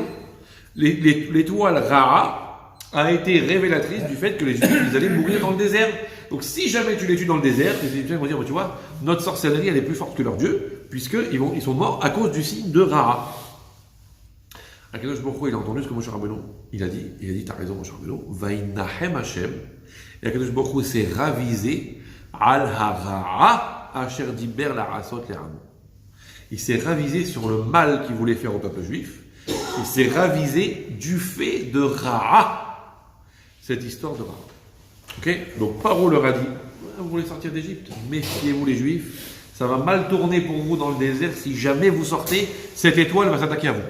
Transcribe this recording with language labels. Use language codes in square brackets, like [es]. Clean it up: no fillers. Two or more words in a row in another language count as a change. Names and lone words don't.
[fr] L'étoile Ra a été révélatrice du fait que les Juifs ils allaient mourir dans le désert. Donc si jamais tu les tues dans le désert, les Égyptiens vont dire, tu vois, notre sorcellerie elle est plus forte que leur Dieu, puisqu'ils sont morts à cause du signe de Ra. Akadosh Baruch Hu, il a entendu ce que Moshe Rabbeinu il a dit, t'as raison Moshe Rabbeinu, [he] וינחם השם, [fr] et Akadosh Baruch Hu s'est ravisé [he] על הרעה אשר דיבר לעשות לעם. [fr] Il s'est ravisé sur le mal qu'il voulait faire au peuple juif, il s'est ravisé du fait de Ra'a, cette histoire de Ra'a. Ok? Donc Paro leur a dit, vous voulez sortir d'Égypte, méfiez-vous les Juifs, ça va mal tourner pour vous dans le désert, si jamais vous sortez, cette étoile va s'attaquer à vous.